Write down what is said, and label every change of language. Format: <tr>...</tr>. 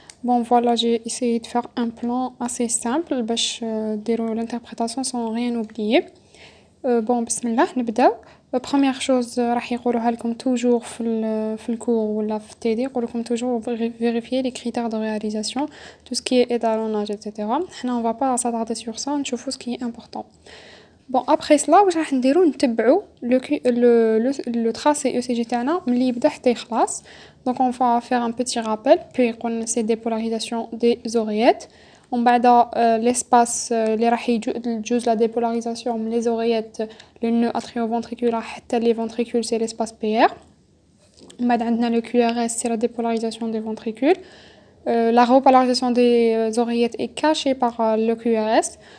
<fr>Bon, voilà, j'ai essayé de faire un plan assez simple</fr> <ar>باش ديروا</ar> <fr>l'interprétation sans rien oublier. Bon, bismillah,</fr> <ar>نبداو.</ar> <fr>Première chose</fr> <ar>راح يقولوها لكم</ar> <fr>toujours</fr> <ar>في الكور ولا في التيدي يقولوا لكم</ar> <fr>toujours vérifier les critères de réalisation, tout ce qui est étalonnage, etc.</fr> <ar>حنا</ar> <fr>on va pas s'attarder sur ça,</fr> <ar>نشوفوا</ar> <fr>ce qui est important. Bon, après cela,</fr> <ar>واش راح نديرو نتبعو</ar> <fr>le tracé ECG</fr> <ar>تاعنا ملي يبدا حتى يخلص.</ar> <fr>Donc on va faire un petit rappel, puis</fr> <ar>قلنا</ar> <fr>c'est dépolarisation des oreillettes.</fr> <ar>ومن بعد</ar> <fr>l'espace</fr> <ar>اللي راح يجوز</ar> <fr>la dépolarisation</fr> <ar>من</ar> <fr>les oreillettes le nœud atrioventriculaire</fr> <ar>حتى</ar> <fr>les ventricules c'est l'espace PR.</fr> <ar>ومن بعد عندنا</ar> <fr>le QRS c'est la dépolarisation des ventricules. La repolarisation des oreillettes est cachée par le QRS.</fr>